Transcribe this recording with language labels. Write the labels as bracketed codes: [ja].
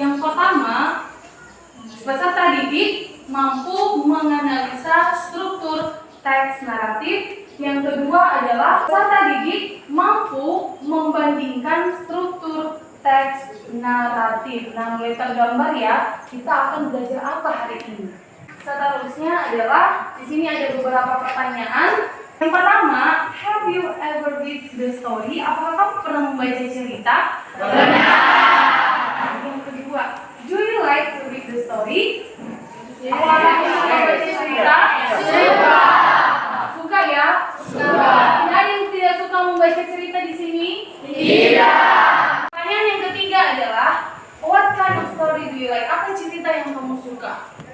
[id] Yang pertama, peserta didik mampu menganalisa struktur teks naratif. Yang kedua adalah peserta didik mampu membandingkan struktur teks naratif. Nah, mulai tergambar ya, kita akan belajar apa hari ini. Seterusnya adalah di sini ada beberapa pertanyaan. Yang pertama, [en] have you ever read the story? [id] Apakah kamu pernah membaca cerita? Benar. Yang kedua, [en] do you like to read the story? [id] Apakah kamu suka membaca cerita? Suka. Suka ya? Suka. Tidak ada yang tidak suka membaca cerita di sini? Tidak. Pertanyaan yang ketiga adalah, [en] what kind of story do you like? [id] Apa cerita yang kamu suka?